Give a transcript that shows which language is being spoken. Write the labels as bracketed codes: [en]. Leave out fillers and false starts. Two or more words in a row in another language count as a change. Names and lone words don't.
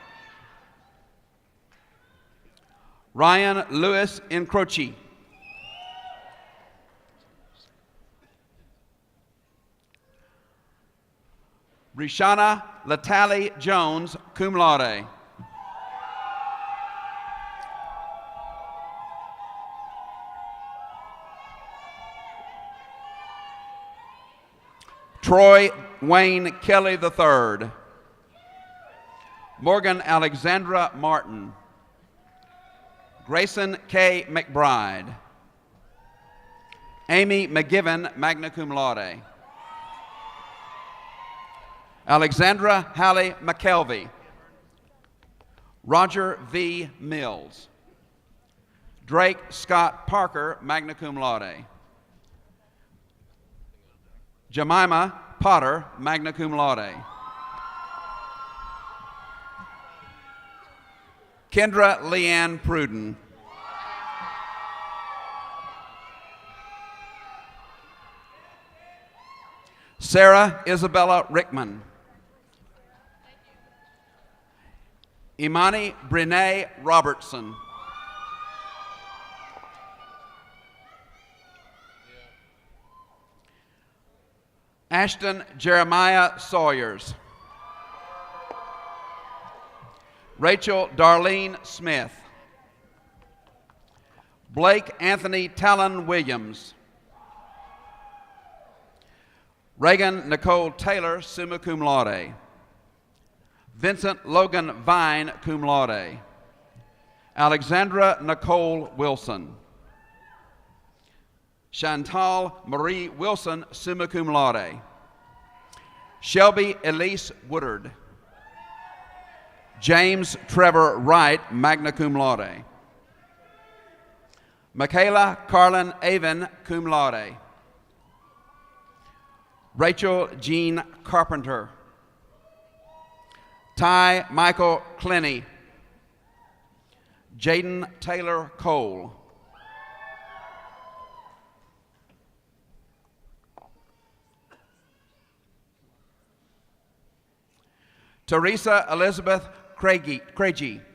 [en] Ryan Lewis Incroci. Rishana Latali Jones, [la] cum laude. [en] Troy Wayne Kelly III. Morgan Alexandra Martin. Grayson K. McBride. Amy McGiven, [la] magna cum laude. [en] Alexandra Hallie McKelvey. Roger V. Mills. Drake Scott Parker, [la] magna cum laude. [en] Jemima Potter, [la] magna cum laude. [en] Kendra Leanne Pruden. Sarah Isabella Rickman. Imani Brene Robertson. Ashton Jeremiah Sawyers. Rachel Darlene Smith. Blake Anthony Talon Williams. Reagan Nicole Taylor, [la] summa cum laude. [en] Vincent Logan Vine, [la] cum laude. [en] Alexandra Nicole Wilson. Chantal Marie Wilson, [la] summa cum laude. [en] Shelby Elise Woodard. James Trevor Wright, [la] magna cum laude. [en] Michaela Carlin Avon, [la] cum laude. [en] Rachel Jean Carpenter. Ty Michael Clenny. Jaden Taylor Cole. Teresa Elizabeth Craigie.